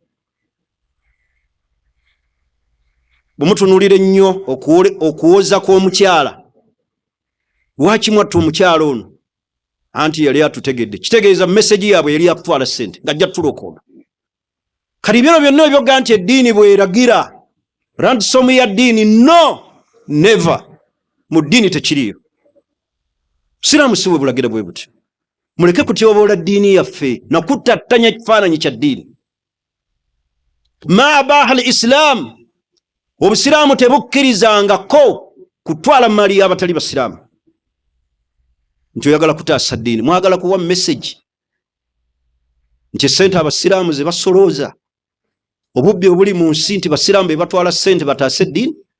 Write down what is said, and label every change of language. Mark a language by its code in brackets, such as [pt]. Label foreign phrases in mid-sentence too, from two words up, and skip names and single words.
[lg] Bumutunuulire nnyo okuwoza kw'omukyala. Lwaki mwatta omukyala ono? Anti yali atutegedde. Kitegeeza message yaabwe yali yakutwala ssente ng'ajja tulokoona. Kati bino byonna ebyoga nti eddiini bweragira ransom ya ddiini [en] no never. [lg] Mu ddiini tekiriyo. Siraamu si bwe bulagira bwe buti. Muleke kutyoboola ddiini yaffe na kuttattanya ekifaananyi kya ddiini. [ar] ما أباح الإسلام. [lg] Obusiraamu tebukkirizangako kutwala mali y'abatali basiraamu. Nti oyagala kutaasa ddiini. Mwagala kuwa message nti ssente abasiraamu ze basolooza obubbi obuli mu nsi nti basiraamu be batwala ssente bataase ddiini.